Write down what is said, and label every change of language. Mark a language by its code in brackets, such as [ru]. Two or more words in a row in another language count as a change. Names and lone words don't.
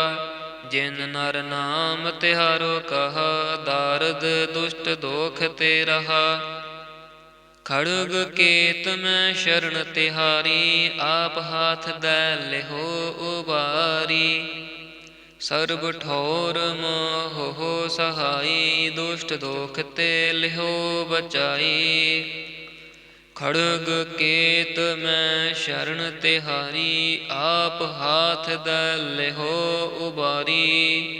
[bra] जिन नर नाम तिहारो कहा, दारद दुष्ट दोख ते रहा। खड़ग केत में शरण तिहारी, आप हाथ दै लेहो उबारी। ਸਰਬ ਠੌਰ ਮੋਹ ਸਹਾਈ, ਦੁਸ਼ਟ ਦੋਖ ਤੇ ਲਿਹੋ ਬਚਾਈ। ਖੜਗ ਕੇਤ ਮੈਂ ਸ਼ਰਨ ਤਿਹਾਰੀ, ਆਪ ਹਾਥ ਦੈ ਲਿਹੋ ਉਬਾਰੀ।